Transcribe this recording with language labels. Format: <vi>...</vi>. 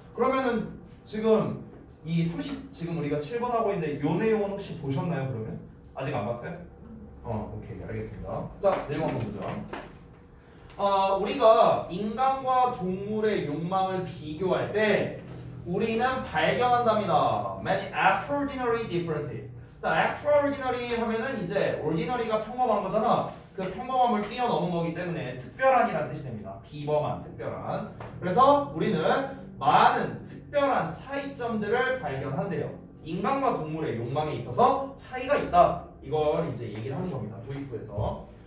<ko>그러면은 지금 지금 우리가 7번 하고 있는데 요 내용은 혹시 보셨나요, 그러면? 아직 안 봤어요? 오케이, 알겠습니다. 자, 내용 한번 보자. 우리가 인간과 동물의 욕망을 비교할 때 우리는 발견한답니다.</ko> <en>Many extraordinary differences.</en> <ko>자, extraordinary 하면은 이제 ordinary가 평범한 거잖아. 그 평범함을 뛰어넘은 거기 때문에 특별한이라는 뜻이 됩니다. 비범한, 특별한. 그래서 우리는 많은 특별한 차이점들을 발견한대요. 인간과 동물의 욕망에 있어서 차이가 있다. 이걸 이제 얘기를 하는 겁니다. 도입부에서.</ko>